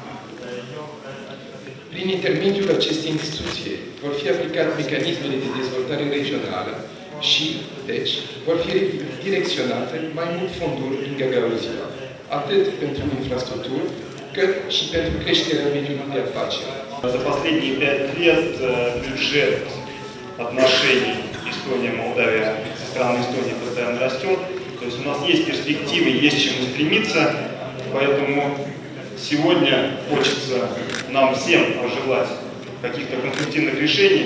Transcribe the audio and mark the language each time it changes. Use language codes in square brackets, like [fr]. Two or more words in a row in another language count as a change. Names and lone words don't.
[ro] Prin intermediul acestei instituții vor fi aplicate mecanismele de dezvoltare regională și, deci, vor fi direcționate mai mult fonduri în Gagauzia, atât pentru infrastructură, cât și pentru creșterea mediului de afaceri. [ru] За последние 5 лет бюджет отношений Эстония-Молдавия со стороны Эстонии постоянно растет. То есть у нас есть перспективы, есть к чему стремиться. Поэтому сегодня хочется нам всем пожелать каких-то конструктивных решений.